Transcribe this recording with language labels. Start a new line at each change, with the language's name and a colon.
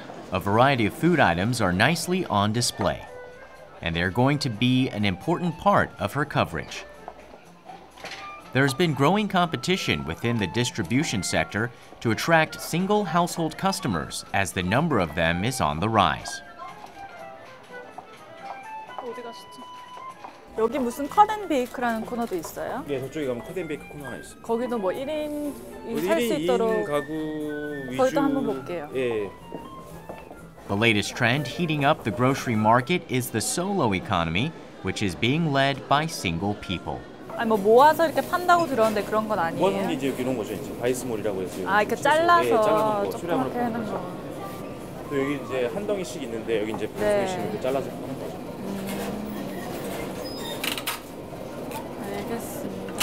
English: A variety of food items are nicely on display, and they're going to be an important part of her coverage. There's been growing competition within the distribution sector to attract single household customers as the number of them is on the rise.
Korean: 여기 무슨 컷앤베이크라는 코너도 있어요? 네, 저쪽에 가면 컷앤베이크 코너 하나 있어요. 거기도 뭐 1인 살 수 있도록 1인 가구 위주. 거기도 한번 볼게요. 예.
English: The latest trend heating up the grocery market is the solo economy, which is being led by single people.
Korean: 아니 뭐 모아서 이렇게 판다고 들었는데 그런 건 아니에요? 모아놓은 게 이제 이런 거죠. 이제 바이스몰이라고 해서. 아, 이렇게 잘라서 예, 잘라놓은 거, 수량으로 조그맣게 하는 거. 또 여기 이제 한 덩이씩 있는데 여기 이제 반송이씩 이렇게 잘라서 하는 거죠. 알겠습니다.